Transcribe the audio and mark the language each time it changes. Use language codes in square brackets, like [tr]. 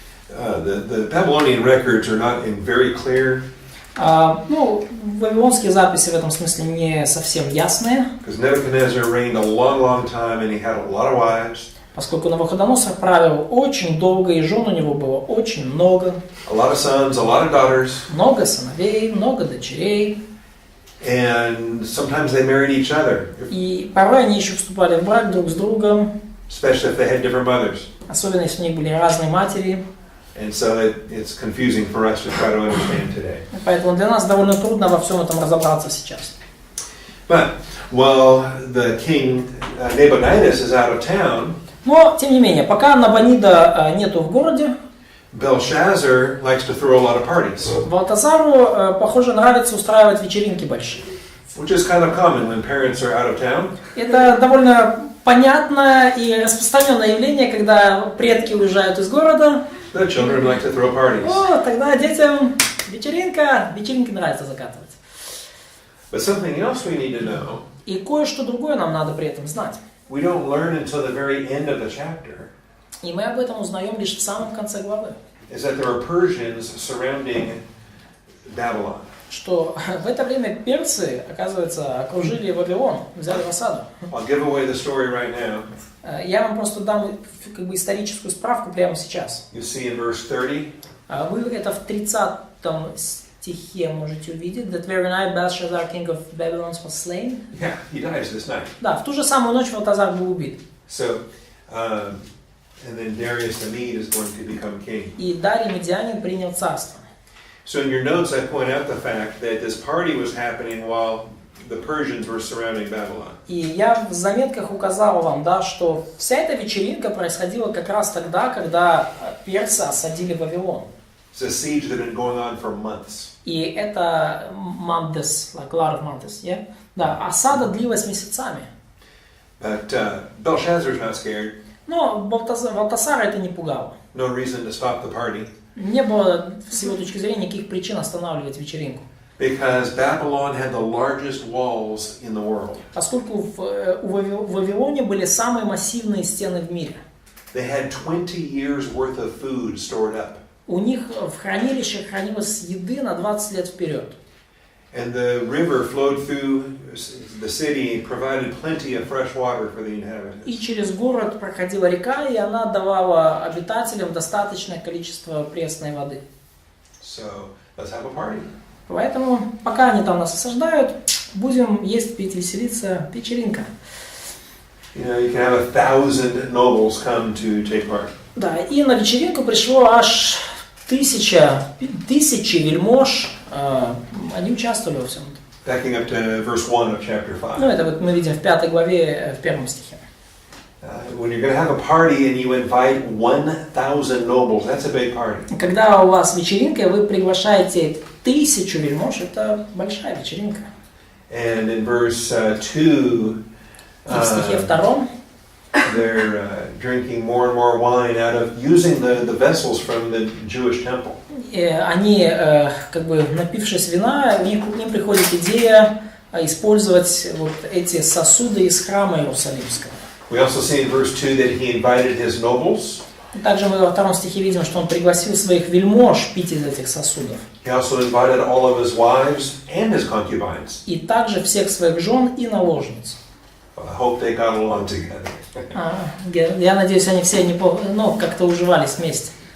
[en] The Babylonian records are not very clear. [ru] Вавилонские записи в этом смысле не совсем ясные. [en] Because Nebuchadnezzar reigned a long, long time and he had a lot of wives. [ru] Поскольку Навуходоносор правил очень долго, и жен у него было очень много. [en] A lot of sons, a lot of daughters. [ru] Много сыновей, много дочерей. [en] And sometimes they married each other. [ru] И порой они еще вступали в брак друг с другом. [en] Especially if they had different mothers. [ru] Особенно если у них были разные матери. [en] And so it's confusing for us to try to understand today. [ru] Поэтому для нас довольно трудно во всем этом разобраться сейчас. [en] But while the king Nabonidus is out of town, [ru] Но, тем не менее, пока Набонида нету в городе, [en] Belshazzar likes to throw a lot of parties, [ru] Валтазару, похоже, нравится устраивать вечеринки большие. [en] which is kind of common when parents are out of town. [ru] Это довольно понятное и распространенное явление, когда предки уезжают из города. [en] The children like to throw parties. [ru] О, тогда детям вечеринки нравится закатывать. [en] But something else we need to know, [ru] И кое-что другое нам надо при этом знать. [en] we don't learn until the very end of the chapter, [ru] И мы об этом узнаем лишь в самом конце главы. [en] is that there are Persians surrounding Babylon. [ru] Что в это время персы, оказывается, окружили Вавилон, взяли в осаду. [en] I'll give away the story right now. [ru] Я вам просто дам как бы историческую справку прямо сейчас. [en] You see in verse 30. [ru] Вы это в 30-м стихе можете увидеть. [en] That very night Belshazzar, king of Babylon, was slain. Yeah, he dies this night. [ru] Да, в ту же самую ночь Валтазар был убит. [en] So, and then Darius the Mede is going to become king. [ru] И Дарий Медианин принял царство. [en] So in your notes I point out the fact that this party was happening while the Persians were surrounding Babylon. [ru] И я в заметках указал вам, да, что вся эта вечеринка происходила как раз тогда, когда персы осадили Вавилон. [en] It's a siege that had been going on for months. [ru] И это [en] months, like a lot of months, yeah? [ru] Да, осада длилась месяцами. [en] But Belshazzar's not scared. [ru] Но Валтасара это не пугало. [en] No reason to stop the party. [ru] Не было, с его точки зрения, никаких причин останавливать вечеринку. [en] Because Babylon had the largest walls in the world. [ru] Поскольку в Вавилоне были самые массивные стены в мире. [en] They had 20 years worth of food stored up. [ru] У них в хранилище хранилось еды на 20 лет вперед. [en] And the river flowed through the city, provided plenty of fresh water for the inhabitants. [ru] И через город проходила река, и она давала обитателям достаточное количество пресной воды. [en] So, let's have a party. [ru] Поэтому, пока они там нас осаждают, будем есть, пить, веселиться, вечеринка. [en] You know, you can have 1000 nobles come to take part. [ru] Да, и на вечеринку пришло аж тысячи вельмож, они участвовали во всем этом. [en] Backing up to verse 1 of chapter 5. [ru] Ну, это вот мы видим в 5 главе, в 1 стихе. [en] When you're going to have a party and you invite 1000 nobles, that's a big party. [ru] Когда у вас вечеринка, вы приглашаете 1000 вельмож, это большая вечеринка. [en] And in verse 2, [ru] И в стихе 2 [en] they're drinking more and more wine out of using the vessels from the Jewish temple. [ru] Они, как бы напившись вина, к ним приходит идея использовать вот эти сосуды из храма Иерусалимского. [en] We also see in verse 2 that he invited his nobles. [ru] Также мы во 2 стихе видим, что он пригласил своих вельмож пить из этих сосудов. [en] He also invited all of his wives and his concubines. [ru] И также всех своих жен и наложниц. [en] I hope they got along together. [ru] Я надеюсь, они все как-то уживались вместе.